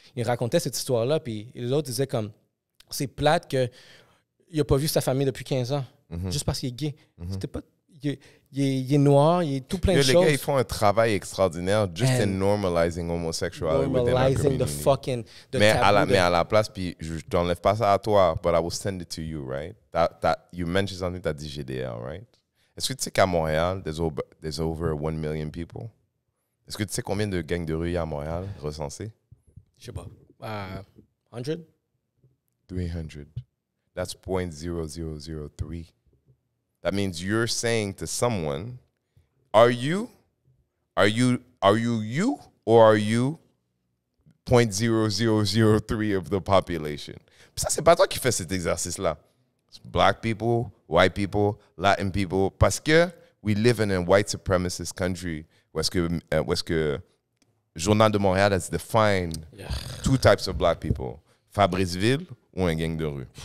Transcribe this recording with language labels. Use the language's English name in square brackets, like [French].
[French] Il racontait cette histoire-là, puis les autres disaient comme c'est plate qu'il n'a pas vu sa famille depuis 15 ans, juste parce qu'il est gay. C'était pas. Il est noir, il est tout plein de choses. Les gars, ils font un travail extraordinaire [English] just in normalizing homosexuality within our community. [French] Mais à la place, puis je t'enlève pas ça à toi, [English] but I will send it to you, right? You mentioned something, [French] t'as dit GDL, [English] right? [French] Est-ce que tu sais qu'à Montréal, [English] there's over 1 million people? [French] Est-ce que tu sais combien de gangs de rue il y a à Montréal recensés? Je sais pas. 100? [English] 300. That's 0.0003. That means you're saying to someone, are you or are you 0.0003 of the population? [French] Puis ça, c'est pas toi qui fais cet exercice-là. [English] Black people, white people, Latin people, [French] parce que [English] we live in a white supremacist country [French] où est-ce que [English] Journal de Montréal has defined two types of black people, Fabriceville [French] ou un gang de rue.